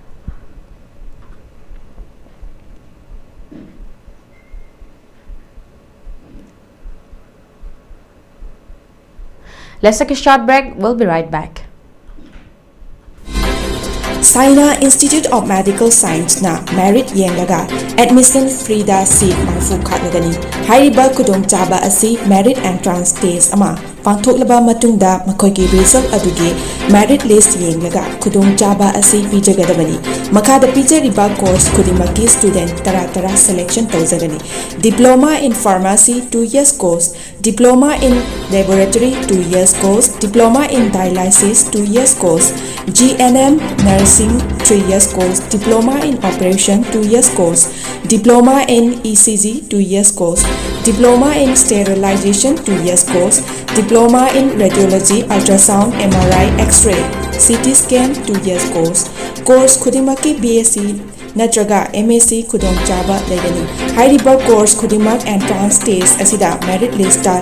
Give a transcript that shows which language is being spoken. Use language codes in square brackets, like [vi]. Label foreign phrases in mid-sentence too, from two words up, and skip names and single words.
[en] Let's take a short break. We'll be right back. [mni] Saina Institute of Medical Science na merit yenglaga [en] admission free [mni] da seat marfu khatlagani. Hariba kudong chaba asi [en] merit entrance test [mni] ama pangthoklaba matungda makhoigi result adugi [en] merit list [mni] yenglaga kudong chaba asi pijagadabani. Makada pijariba course khudimaki student tara selection tawjagani. [en] Diploma in Pharmacy 2 years course, Diploma in Laboratory 2 years course, Diploma in Dialysis 2 years course, GNM Nursing 3 years course, Diploma in Operation 2 years course, Diploma in ECG 2 years course, Diploma in Sterilization 2 years course, Diploma in Radiology, Ultrasound, MRI, X-ray, CT scan 2 years course. [mni] Course khudimaki BSc natraga MSc khudong chaba legani hairiba course khudimak [en] entrance test [mni] asida [en] merit list [mni] ta